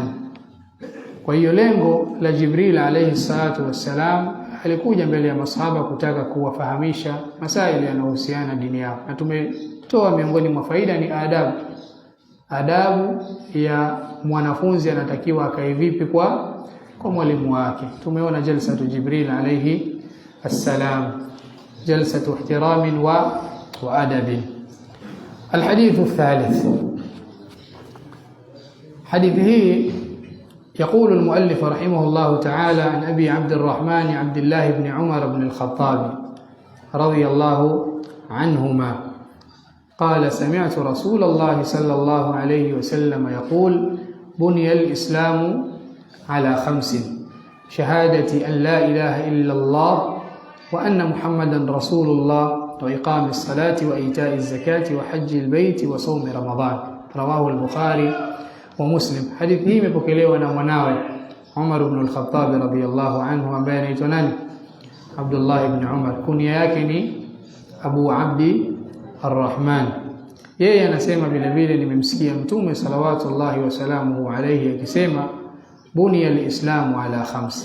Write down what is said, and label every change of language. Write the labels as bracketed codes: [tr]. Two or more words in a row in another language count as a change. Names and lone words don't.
[sw] Kwa hiyo lengo la Jibril [ar] عليه الصلاة والسلام [sw] alikuja mbele ya masahaba kutaka kuwafahamisha masaili yanayohusiana dini yao, na tumetoa miongoni mwa faida ni adabu ya mwanafunzi anatakiwa akae vipi kwa mwalimu wake. [ar] Tumeona جلسة جبريل عليه السلام، جلسة احترام وأدب. الحديث الثالث، حديثه يقول المؤلف رحمه الله تعالى عن أبي عبد الرحمن عبد الله بن عمر بن الخطاب رضي الله عنهما قال: سمعت رسول الله صلى الله عليه وسلم يقول: بني الإسلام على 5: شهادة أن لا إله إلا الله وأن محمدا رسول الله وإقام الصلاة وإيتاء الزكاة وحج البيت وصوم رمضان. رواه البخاري ومسلم. [sw] حديث hii imepokelewa na mwanawe Umar ibn al-Khattab [ar] رضي الله عنه, [sw] ambaye anaitwa nani? Abdullah ibn Umar. Kunia yake ni Abu Abdi Ar-Rahman. Yeye anasema vile vile nimemsikia Mtume [ar] صلوات الله وسلامه عليه [sw] akisema [ar] بني الإسلام على 5.